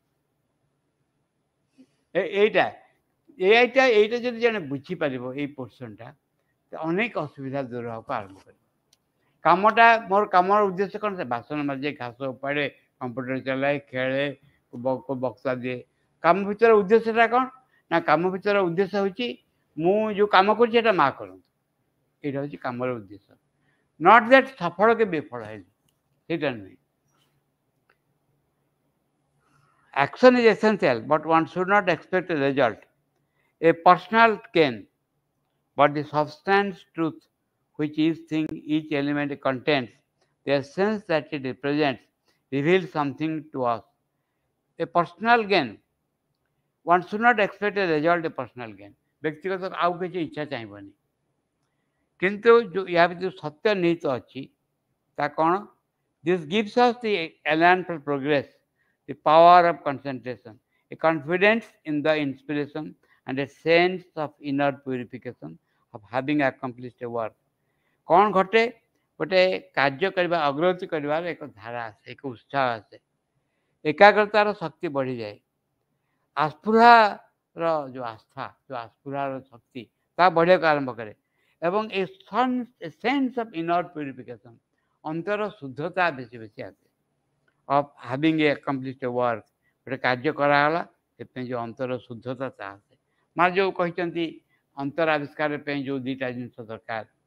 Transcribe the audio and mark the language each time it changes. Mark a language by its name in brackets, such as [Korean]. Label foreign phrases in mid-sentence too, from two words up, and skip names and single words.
[Odia] ଏଇଟା ଯଦି ଜଣେ ବୁଝିପାରିବ ଏଇ ପୋର୍ସନଟା ଅନେକ ଅସୁବିଧା ଦୂର ହେବାକୁ ଆରମ୍ଭ କରିବ କାମଟା ମୋର କାମର ଉଦ୍ଦେଶ୍ୟ କ'ଣ ସେ ବାସନ ମାଜେ ଘାସ ଉପାଡ଼େ କମ୍ପ୍ୟୁଟର ଚଲାଏ ଖେଳେ ବକ୍ତା ଦିଏ କାମ ଭିତରେ ଉଦ୍ଦେଶ୍ୟଟା କ'ଣ ନା କାମ ଭିତରେ ଉଦ୍ଦେଶ୍ୟ ହେଉଛି ମୁଁ ଯେଉଁ କାମ କରୁଛି ଏଇଟା ମା କରନ୍ତୁ এইটা ହେଉଛି କାମର ଉଦ୍ଦେଶ୍ୟ [English] not that [Odia] ସଫଳ କି ବିଫଳ ହେଲି ସେଇଟା ନୁହେଁ [English] action is essential but one should not expect a result a personal gain but the substance truth which each element contains the essence that it represents reveals something to us a personal gain one should not expect a result a personal gain [Odia] ବ୍ୟକ୍ତିଗତ ଆଉ କିଛି ଇଚ୍ଛା ଚାହିଁବନି କିନ୍ତୁ ୟା ଭିତରେ ଯେଉଁ ସତ୍ୟ ନିହିତ ଅଛି ତା କ'ଣ [English] this gives us the elan for progress the power of concentration a confidence in the inspiration and a sense of inner purification of having accomplished a work [Odia] କ'ଣ ଘଟେ ଗୋଟେ କାର୍ଯ୍ୟ କରିବା ଅଗ୍ରଗତି କରିବାର ଏକ ଧାରା ଆସେ ଏକ ଉତ୍ସାହ ଆସେ ଏକାଗ୍ରତାର ଶକ୍ତି ବଢ଼ିଯାଏ ଆସ୍ପୃହାର ଯେଉଁ ଆସ୍ଥା ଯେଉଁ ଆସ୍ପୃହାର ଶକ୍ତି ତାହା ବଢ଼ିବାକୁ ଆରମ୍ଭ କରେ ଏବଂ [English] a sense of inner purification [Odia] ଅନ୍ତର ଶୁଦ୍ଧତା ବେଶୀ ବେଶୀ ଆସେ [English] of having a accomplished work [Odia] ଗୋଟେ କାର୍ଯ୍ୟ କରାଗଲା ସେଥିପାଇଁ ଯେଉଁ ଅନ୍ତର ଶୁଦ୍ଧତା ତାହା ଆସେ ମା ଯେଉଁ କହିଛନ୍ତି ଅନ୍ତର ଆବିଷ୍କାର ପାଇଁ ଯେଉଁ ଦୁଇଟା ଜିନିଷ ଦରକାର